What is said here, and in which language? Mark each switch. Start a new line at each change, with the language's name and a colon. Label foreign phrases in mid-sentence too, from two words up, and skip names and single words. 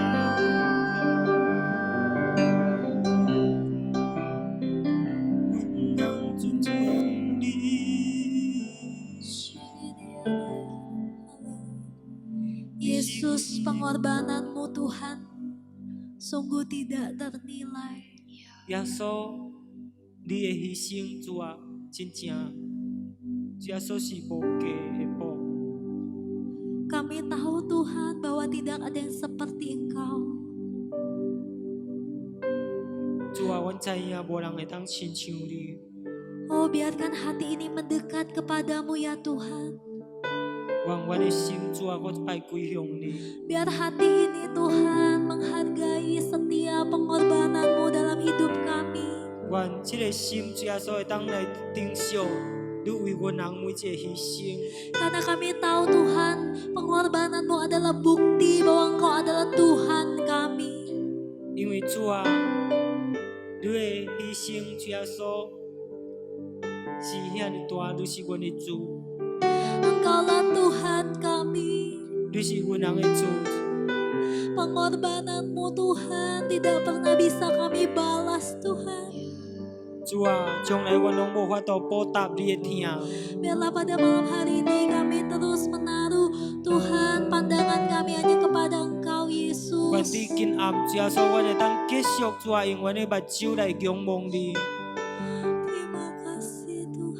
Indonesian: Yesus, pengorbananmu Tuhan sungguh tidak ternilai.
Min Nan Chinese: 耶稣，你的牺牲主啊，真正耶稣是无价的宝。
Indonesian: Kami tahu Tuhan bahwa tidak ada yang seperti Engkau.
Min Nan Chinese: 主啊，阮知影无人会当亲像你。
Indonesian: Oh, biarkan hati ini mendekat kepadamu ya Tuhan.
Min Nan Chinese: 愿阮的心主啊，我拜归向你。
Indonesian: Biar hati ini Tuhan menghargai setiap pengorbananmu dalam hidup kami.
Min Nan Chinese: 愿这个心主耶稣会当来珍惜你为阮人每一个牺牲。
Indonesian: Karena kami tahu Tuhan, pengorbananmu adalah bukti bahwa Engkau adalah Tuhan kami.
Min Nan Chinese: 因为主啊，你的牺牲主耶稣是遐尼大，你是阮的主。
Indonesian: Engkaulah Tuhan kami.
Min Nan Chinese: 你是阮人的主。
Indonesian: Pengorbananmu Tuhan tidak pernah bisa kami balas Tuhan.
Min Nan Chinese: 主啊，将来阮拢无法度报答你的疼。
Indonesian: Biarlah pada malam hari ini kami terus menaruh Tuhan pandangan kami hanya kepada Engkau
Min Nan Chinese: 愿 Yesus. 伫今暗主耶稣，阮会当继续主啊，用阮的目睭来仰望你。
Indonesian: Terima kasih Tuhan.